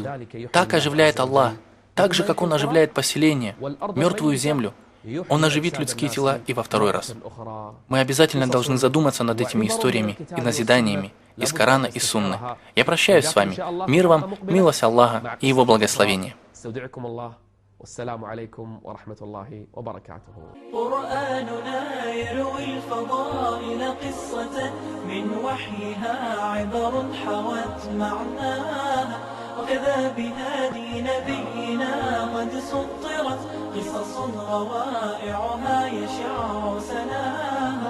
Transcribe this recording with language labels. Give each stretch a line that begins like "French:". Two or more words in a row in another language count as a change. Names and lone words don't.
Russian: Так оживляет Аллах. Так же, как Он оживляет поселение, мертвую землю, Он оживит людские тела и во второй раз. Мы обязательно должны задуматься над этими историями и назиданиями из Корана и Сунны. Я прощаюсь с вами. Мир вам, милость Аллаха и Его благословение.
Arabic: والسلام عليكم ورحمة الله وبركاته. قرآننا يروي الفضائل قصة من وحيها عبر حوت معناها، وكذا بهادي نبينا قد سطرت قصص روائعها يشع سناها.